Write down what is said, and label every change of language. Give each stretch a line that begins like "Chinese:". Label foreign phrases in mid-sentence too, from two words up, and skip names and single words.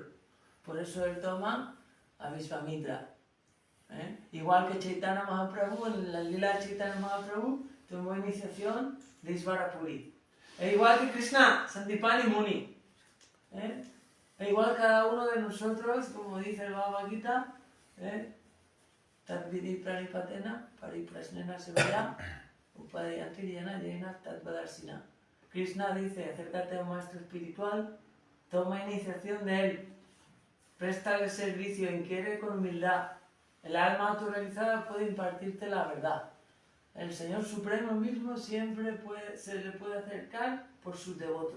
Spanish: Por eso Él toma a Vishvamitra. Igual que Chaitanya Mahaprabhu, en la lila de Chaitanya Mahaprabhu, tomó iniciación de Isvarapuri. E igual que Krishna, Sandipani Muni. E igual cada uno de nosotros, como dice el Bhagavad Gita,
Sanskrit: तद्विद्धि प्रणिपातेन परिप्रश्नेन सेवया उपदेक्ष्यन्ति ज्ञानं तत्त्वदर्शिनः.
Spanish: Krishna dice, acércate a un maestro espiritual, toma iniciación de él, préstale servicio, inquiere con humildad. El alma autorrealizada puede impartirte la verdad. El Señor Supremo mismo siempre se le puede acercar por sus devotos.